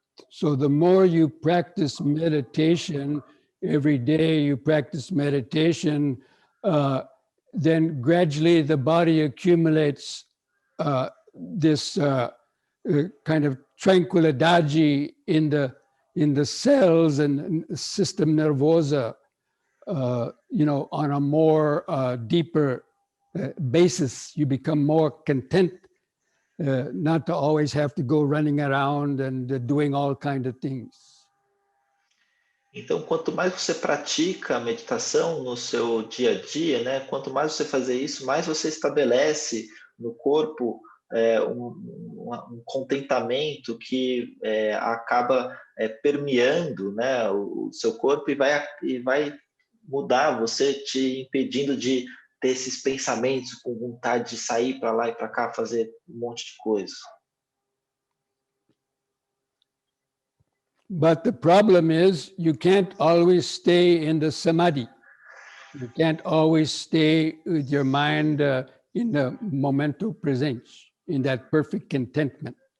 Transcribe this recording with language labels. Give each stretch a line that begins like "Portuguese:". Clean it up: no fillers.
English: So the more you practice meditation, every day you practice meditation, then gradually the body accumulates this kind of
Portuguese: tranquilidade
English: in the cells and system
Portuguese: nervosa,
English: on a more deeper basis. You become more content, not to always have to go running around and doing all kinds of things.
Portuguese: Então, quanto mais você pratica a meditação no seu dia a dia, né, quanto mais você fazer isso, mais você estabelece no corpo um contentamento que acaba permeando, né, o seu corpo e vai mudar você, te impedindo de ter esses pensamentos com vontade de sair para lá e para cá, fazer um monte de coisa.
English: But the problem is you can't always stay in the samadhi. You can't always stay with your mind in the
Portuguese: momento presente,
English: in that perfect contentment.